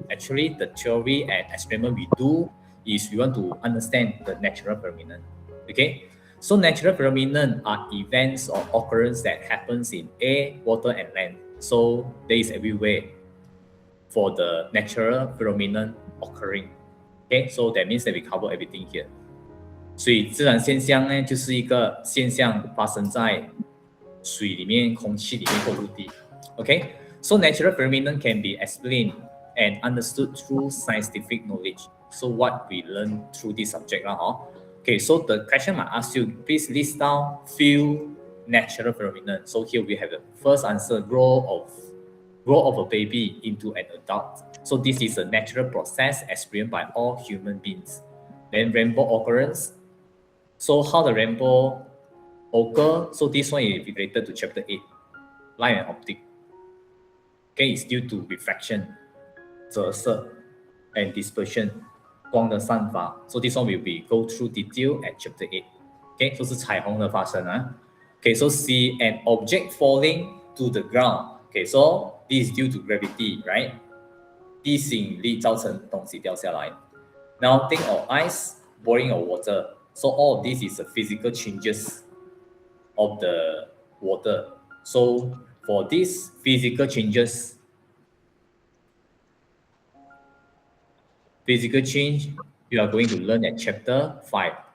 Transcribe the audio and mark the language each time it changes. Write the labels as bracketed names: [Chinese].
[English] Actually, the theory and experiment we do is we want to understand the natural phenomenon. Okay, so natural phenomenon are events or occurrence that happens in air, water, and land. So there is everywhere for the natural phenomenon occurring. Okay, so that means that we cover everything here. [Chinese] 所以自然现象呢，就是一个现象发生在水里面、空气里面或陆地。 [English] Okay, so natural phenomenon can be explained and understood through scientific knowledge. So what we learn through this subject Okay, so the question might ask you, please list down few natural phenomena. So here we have the first answer: growth of growth of a baby into an adult. So this is a natural process experienced by all human beings. Then rainbow occurrence. So how the rainbow occur? So this one is related to chapter 8, light and optic. Okay, it's due to refraction, [Chinese] 折射, [English] and dispersion, [Chinese] 光的散发. [English] So this one will be go through detail at chapter 8. [Chinese] Okay, 就是彩虹的发生啊. [English] Okay, so see an object falling to the ground. Okay, so this is due to gravity, right? [Chinese] 地心引力造成东西掉下来. [English] Melting of ice, boiling of water. So all of this is the physical changes of the water. So for these physical change you are going to learn at chapter 5.